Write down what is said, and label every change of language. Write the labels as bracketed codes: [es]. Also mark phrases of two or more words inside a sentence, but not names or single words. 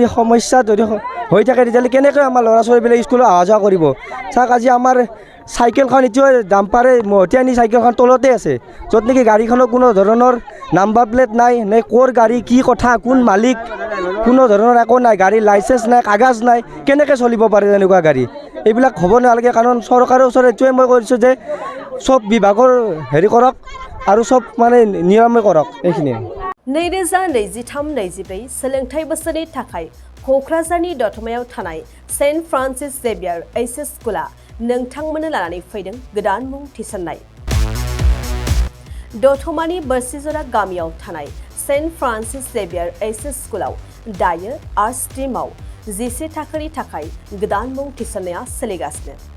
[as] সমস্যা যদি হৈ থাকে তেতিয়াহ'লে কেনেকৈ আমাৰ ল'ৰা ছোৱালীবিলাক স্কুলত অহা যোৱা কৰিব চাওক আজি আমাৰ চাইকেলখন এতিয়াও ডাম্পাৰে মহতিয়াই নি চাইকেলখন তলতে আছে য'ত নেকি গাড়ীখনৰ কোনো ধৰণৰ নাম্বাৰ প্লেট নাই নে ক'ৰ গাড়ী কি কথা কোন মালিক কোনো ধৰণৰ একো নাই গাড়ীৰ লাইচেঞ্চ নাই কাগজ নাই কেনেকৈ চলিব পাৰে তেনেকুৱা গাড়ী এইবিলাক হ'ব নালাগে কাৰণ চৰকাৰৰ ওচৰত এইটোৱে মই কৈছোঁ যে চব বিভাগৰ হেৰি কৰক আৰু চব মানে নিয়মে কৰক এইখিনি [brx] 2023-24 सोलोंथाइ बोसोरनि थाखाय क'क्राझारनि दतमायाव थानाय सेन्ट फ्रान्सिस जेभियार HS स्कुला नोंथांमोननो लानानै फैदों गोदान मुं थिसननाय दतमानि बोरसिजरा गामियाव थानाय सेन्ट फ्रान्सिस जेभियार HS स्कुलाव दायो आर्ट्स स्ट्रीमाव 11 थाखोनि थाखाय गोदान मुं थिसननाया सोलिगासिनो